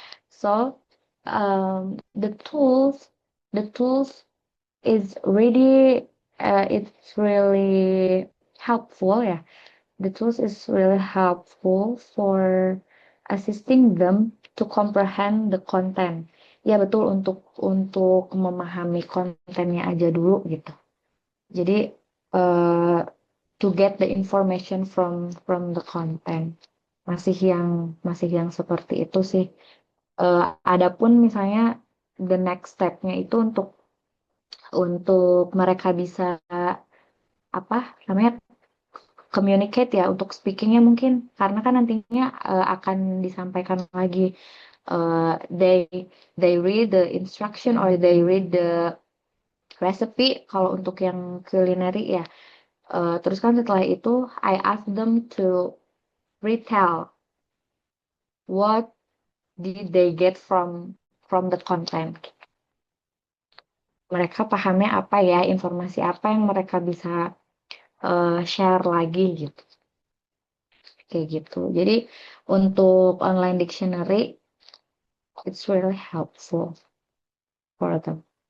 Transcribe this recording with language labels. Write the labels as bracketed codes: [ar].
[en] So, the tools is really, it's really helpful. Yeah, the tools is really helpful for assisting them to comprehend the content. [id] Ya betul, untuk memahami kontennya aja dulu gitu. Jadi uh, [en] to get the information from the content, [id] masih yang seperti itu sih. Adapun misalnya the next stepnya itu untuk mereka bisa apa namanya, communicate ya, untuk speakingnya mungkin karena kan nantinya akan disampaikan lagi, uh, they they read the instruction or they read recipe kalau untuk yang culinary ya. Terus kan setelah itu [en] I ask them to retell what did they get from the content. [id] Mereka pahamnya apa ya, informasi apa yang mereka bisa share lagi gitu. Kayak gitu. Jadi untuk [en] online dictionary, it's really helpful for them.